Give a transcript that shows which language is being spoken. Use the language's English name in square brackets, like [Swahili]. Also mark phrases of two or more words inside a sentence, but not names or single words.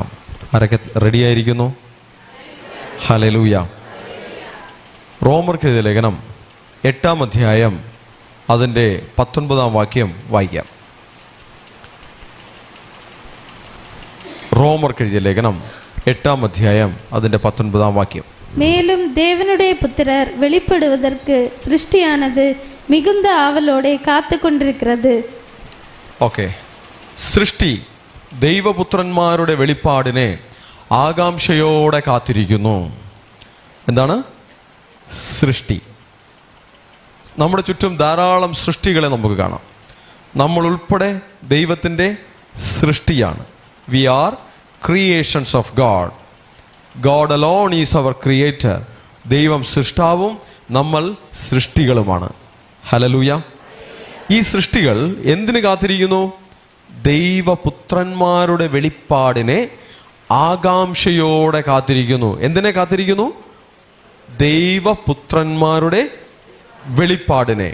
[Malayalam] ആരൊക്കെ റെഡിയായിരിക്കുന്നു? ഹല്ലേലൂയ. റോമർക്കെഴുതിയ ലേഖനം 8-ാം അധ്യായം അതിൻ്റെ 19-ാം വാക്യം വായിക്കാം. റോമർക്കെഴുതിയ ലേഖനം 8-ാം അധ്യായം അതിൻ്റെ 19-ാം വാക്യം. [Tamil] மேலும் தேவனுடைய புத்திரர் வெளிப்படுவதற்கு சிருஷ்டியானது மிகுந்த ஆவலோടെ காத்து கொண்டிருக்கிறது. [Malayalam] ഓക്കെ, സൃഷ്ടി ദൈവപുത്രന്മാരുടെ വെളിപ്പാടിനെ ആകാംക്ഷയോടെ കാത്തിരിക്കുന്നു. എന്താണ് സൃഷ്ടി? നമ്മുടെ ചുറ്റും ധാരാളം സൃഷ്ടികളെ നമുക്ക് കാണാം. നമ്മൾ ഉൾപ്പെടെ ദൈവത്തിൻ്റെ സൃഷ്ടിയാണ്. [English] We are creations of God. God alone is our creator. [Malayalam] ദൈവം സൃഷ്ടാവും നമ്മൾ സൃഷ്ടികളുമാണ്. ഹല്ലേലൂയ. ഈ സൃഷ്ടികൾ എന്തിന് കാത്തിരിക്കുന്നു? ദൈവപുത്രന്മാരുടെ വെളിപ്പാടിനെ ആകാംക്ഷയോടെ കാത്തിരിക്കുന്നു. എന്തിനെ കാത്തിരിക്കുന്നു? ദൈവപുത്രന്മാരുടെ വെളിപ്പാടിനെ.